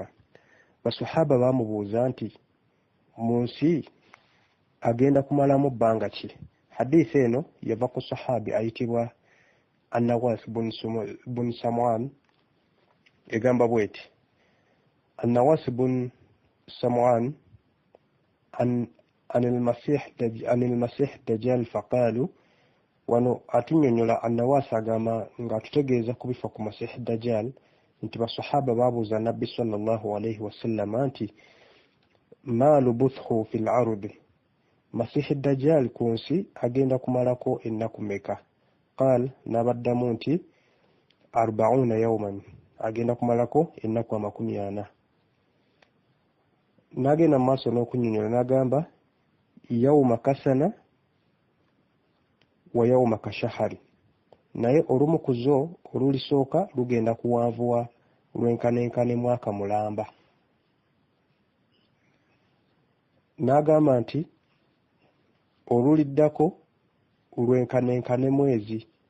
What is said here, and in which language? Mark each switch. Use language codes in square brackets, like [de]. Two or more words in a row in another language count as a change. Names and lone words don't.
[lg] Basahaba baamubuuza nti mu nsi agenda kumalamu bbanga ki? Hadisi eno yava ku sahabi ayitibwa An-Nawas bun Sam'an, egamba bweti: An-Nawas bun Sam'an [ar] عن المسيح دجال فقالوا [lg] wano atunyonyola An-Nawas agamba nga tutegeeza kubifa ku Masiih Dajjal nti basahaba babuuza nabbi [ar] صلى الله عليه وسلم [lg] nti [ar] ما لبثه في الأرض المسيح الدجال [lg] kunsi agenda kumalako ennaku meka qal nabaddamu nti 40 yawman agenda kumalako ennaku 40 nagenda maaso n'okunyonyola n'agamba [ar] يوم كسنة ويوم كشهر [lg] naye olumu ku zo olulisooka lugenda kuwanvuwa lwenkanenkane mwaka mulamba n'agamba nti oluliddako lwenkanenkane mwezi